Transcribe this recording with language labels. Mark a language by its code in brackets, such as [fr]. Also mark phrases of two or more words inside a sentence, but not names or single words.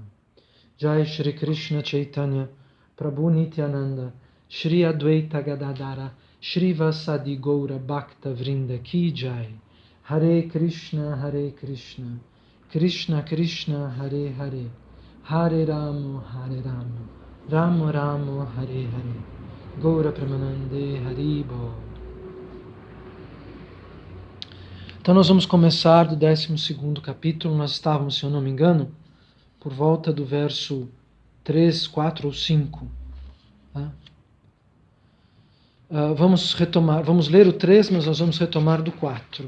[sa] Jai Shri Krishna Chaitanya Prabhu Nityananda Shri Advaita Gadadara Shri Vasadi Goura Bhakta Vrinda Ki Jai. Hare Krishna, Krishna Krishna, Hare Hare, Hare Ramo, Ramo Ramo, Hare Hare, Goura Premanande, Haribo. [pt] Então nós vamos começar do 12º capítulo. Nós estávamos, se eu não me engano, por volta do verso 3, 4 ou 5. Tá? Vamos retomar, vamos ler o 3, mas nós vamos retomar do 4.